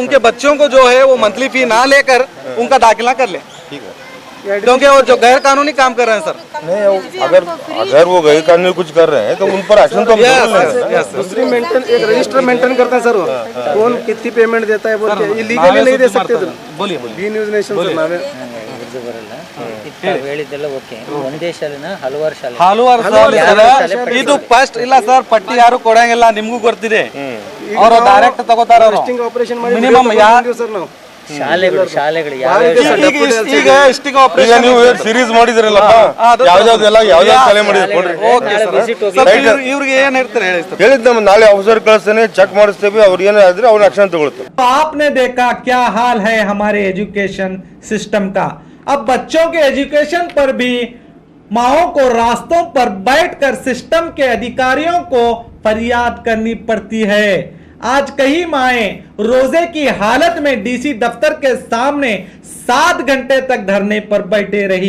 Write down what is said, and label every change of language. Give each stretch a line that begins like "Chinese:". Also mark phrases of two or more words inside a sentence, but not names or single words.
Hindi: उनके बच्चों को जो है वो मंथली फी ना लेकर उनका दाखिला कर ले, ठीक है। क्योंकि वो जो गैर कानूनी काम कर रहे हैं सर। नहीं, अगर वो गैर कानूनी कुछ कर रहे हैं तो उन पर एक्शन तो हम जरूर लेंगे। दूसरी मेंटेन एक
English: register maintain
Hindi: करते हैं सर वो, कौन कितनी पेमेंट देता है बोल के, ये लीगली नहीं दे सकते। बोलिए बी न्यूज़ नेशन सर नावे
Kannada: ಹೇಳಿದ್ದೆಲ್ಲ ಓಕೆ ಒಂದೇ ಶಾಲೆನ ಹಲವಾರು ಶಾಲೆ ಹಲವಾರು ಇದು ಫಸ್ಟ್ ಇಲ್ಲ ಸರ್, ಪಟ್ಟಿ ಯಾರು ಕೊಡಂಗಿಲ್ಲ, ನಿಮ್ಗೂ ಗೊತ್ತಿದೆ, ಅವರು ಡೈರೆಕ್ಟ್ ತಗೋತಾರ
English: sting operation ಮಾಡಿ
Kannada: ಮಿನಿಮಮ್ ಸರ್ ನಾವು ಶಾಲೆಗಳು ಯಾವ ಈಗ ಸ್ಟಿಂಗ್ ಈಗ ಆಪರೇಷನ್ ನೀವು ಸೀರೀಸ್ ಮಾಡಿದಿರಲ್ಲಪ್ಪ, ಯಾವ್ದಾವ್ದೆಲ್ಲ ಯಾವ್ಯಾವ ಶಾಲೆ ಮಾಡಿದ್ರೆ ಕೊಡ್ರಿ. ಇವ್ರಿಗೆ ಏನ್ ಹೇಳ್ತಾರೆ ಹೇಳಿ ಸರ್? ಹೇಳಿದ್ ನಮ್ಮ ನಾಳೆ ಆಫೀಸರ್ ಕಳಿಸ್ತೇನೆ, ಚೆಕ್ ಮಾಡಿಸ್ತೇವೆ, ಅವ್ರು ಏನಾದ್ರೆ ಅವ್ರ ಆಕ್ಷನ್ ತಗೊಳ್ತಾರೆ।
Hindi: तो आपने देखा क्या हाल है हमारे
English: education system
Hindi: का। अब बच्चों के एजुकेशन पर भी माओं को रास्तों पर बैठकर सिस्टम के अधिकारियों को फरियाद करनी पड़ती है। आज कई माएं रोजे की हालत में डीसी दफ्तर के सामने 7 घंटे तक धरने पर बैठे रही।